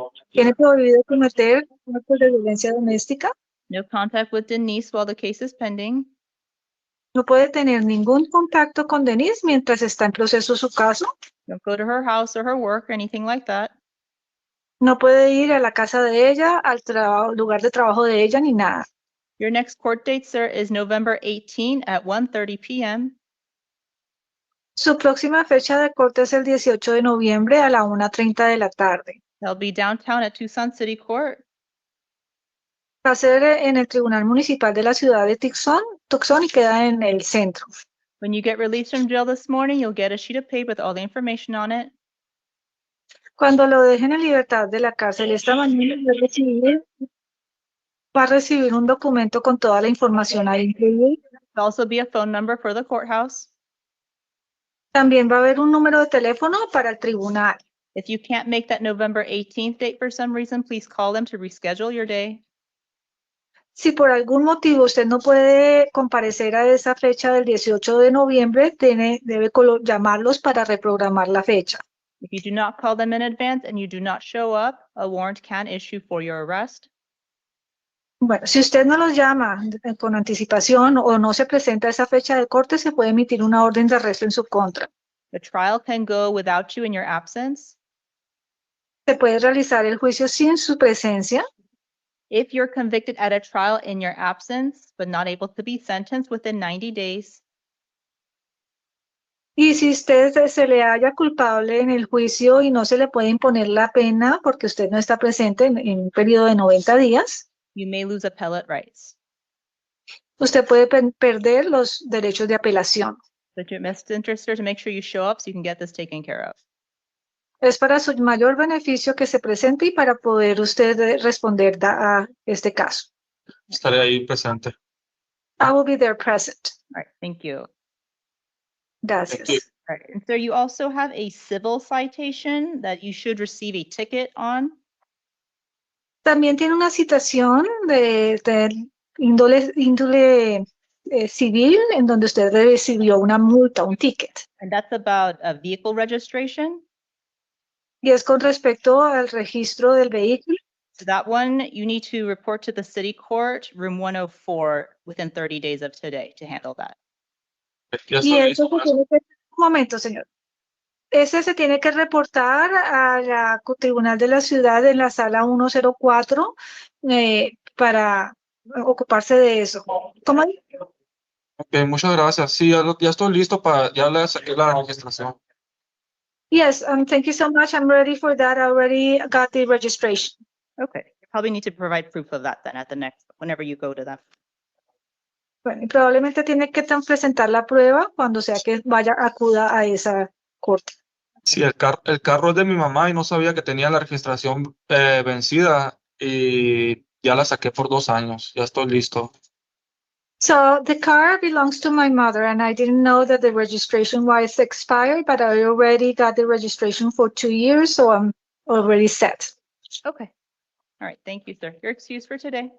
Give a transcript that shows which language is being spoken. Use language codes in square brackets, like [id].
[es] Tiene prohibido cometer actos de violencia doméstica. [en] No contact with Denise while the case is pending. [es] No puede tener ningún contacto con Denise mientras está en proceso su caso. [en] Don't go to her house or her work or anything like that. [es] No puede ir a la casa de ella, al lugar de trabajo de ella, ni nada. [en] Your next court date, sir, is November 18 at 1:30 p.m. [es] Su próxima fecha de corte es el 18 de noviembre a la 1:30 de la tarde. [en] That'll be downtown at Tucson City Court. [es] Va a ser en el Tribunal Municipal de la Ciudad de Tucson y queda en el centro. [en] When you get released from jail this morning, you'll get a sheet of paper with all the information on it. [es] Cuando lo dejen en libertad de la cárcel esta mañana, va a recibir un documento con toda la información ahí incluida. [en] There'll also be a phone number for the courthouse. [es] También va a haber un número de teléfono para el tribunal. [en] If you can't make that November 18th date for some reason, please call them to reschedule your day. [es] Si por algún motivo usted no puede comparecer a esa fecha del 18 de noviembre, debe llamarlos para reprogramar la fecha. [en] If you do not call them in advance and you do not show up, a warrant can issue for your arrest. [es] Bueno, si usted no los llama con anticipación o no se presenta a esa fecha de corte, se puede emitir una orden de arresto en su contra. [en] The trial can go without you in your absence. [es] Se puede realizar el juicio sin su presencia. [en] If you're convicted at a trial in your absence, but not able to be sentenced within 90 days, [es] Y si usted se le halla culpable en el juicio y no se le puede imponer la pena porque usted no está presente en un periodo de 90 días, [en] you may lose appellate rights. [es] usted puede perder los derechos de apelación. [en] But your best interest is to make sure you show up so you can get this taken care of. [es] Es para su mayor beneficio que se presente y para poder usted responder a este caso. Estaré ahí presente. [en] I will be there present. All right, thank you. All [es] Gracias. [en] Thank you. right, and so you also have a civil citation that you should receive a ticket on. [es] También tiene una citación de índole civil en donde usted recibió una multa, un ticket. [en] And that's about a vehicle registration. [es] Y es con respecto al registro del vehículo. [en] So that one, you need to report to the city court, room 104, within 30 days of today to handle that. [es] Ya Y estoy eso listo. se tiene que, un momento, señor. Ese se tiene que reportar a la Tribunal de la Ciudad en la sala 104 para ocuparse de eso. ¿Cómo? Ok, muchas gracias. Sí, ya estoy listo ya le saqué la registración. [en] Yes, thank you so much. I'm ready for that. I already got the registration. Okay, you probably need to provide proof of that then at the next, whenever you go to them. [es] Bueno, y probablemente tiene que presentar la prueba cuando sea que acuda a esa corte. Sí, el carro es de mi mamá y no sabía que tenía la registración vencida y ya la saqué por 2 años. Ya estoy listo. [en] So the car belongs to my mother, and I didn't know that the registration was expired, but I already got the registration for 2 years, so I'm already set. Okay. All right, thank you, sir. You're excused for today.